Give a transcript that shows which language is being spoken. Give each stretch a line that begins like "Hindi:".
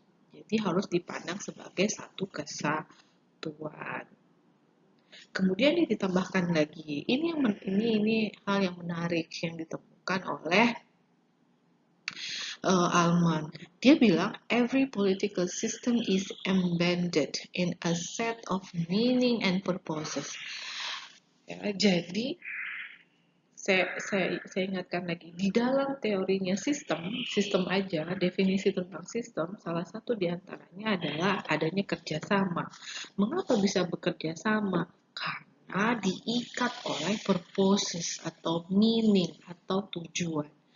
Indonesian: Jadi harus dipandang sebagai satu kesatuan. Kemudian ditambahkan lagi, ini hal yang menarik yang ditemukan oleh Alman. Dia bilang
English: every political system is embedded in a set of meaning and purposes.
Indonesian: Ya, jadi saya ingatkan lagi, di dalam teorinya sistem aja, definisi tentang sistem, salah satu diantaranya adalah adanya kerjasama. Mengapa bisa bekerja sama? Karena diikat oleh purposes atau meaning atau tujuan.